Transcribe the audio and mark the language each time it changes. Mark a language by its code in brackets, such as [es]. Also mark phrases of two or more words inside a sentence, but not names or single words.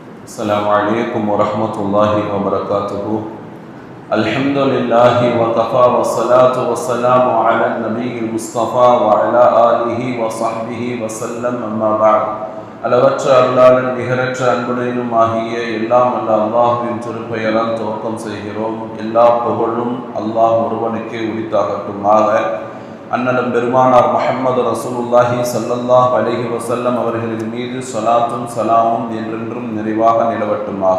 [ar] السلام عليكم ورحمة الله وبركاته. الحمد لله وكفى والصلاة والسلام على النبي المصطفى وعلى آله وصحبه وسلم. أما بعد. [ta] அளவற்ற அருளாளன் நிகரற்ற அன்புடையும் ஆகிய எல்லாம் அல்ல அல்லாஹ்வின் திருப்பெயரால் துவக்கம் செய்கிறோம். எல்லா புகழும் அல்லாஹ் ஒருவனுக்கே உரித்தாகட்டுமாக. அண்ணலும் பெருமானார் [ar] محمد رسول الله صلى الله عليه وسلم [ta] அவர்களின் மீது ஸலாத்தும் ஸலாமும் என்றென்றும் நிறைவாக நிலவட்டுமாக.